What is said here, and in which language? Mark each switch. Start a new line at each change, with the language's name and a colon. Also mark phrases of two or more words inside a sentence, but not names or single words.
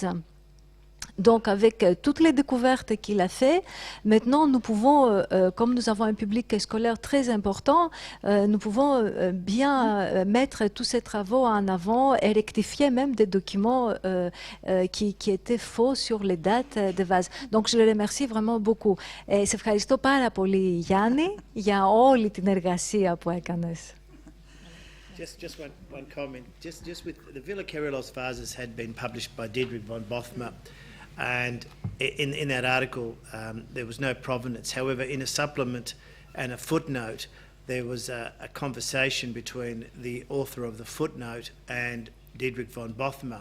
French: Donc, avec toutes les découvertes qu'il a fait, maintenant, nous pouvons, comme nous avons un public scolaire très important, nous pouvons bien mettre tous ces travaux en avant et rectifier même des documents qui étaient faux sur les dates des vases. Donc, je le remercie vraiment beaucoup.
Greek: Σε ευχαριστώ πάρα πολύ, Γιάννη, για όλη την εργασία που έκανες.
English: Just one comment. Just with the Villa Kyrillos vases had been published by Dietrich von Bothmer. And in that article, there was no provenance. However, in a supplement and a footnote, there was a conversation between the author of the footnote and Dietrich von Bothmer.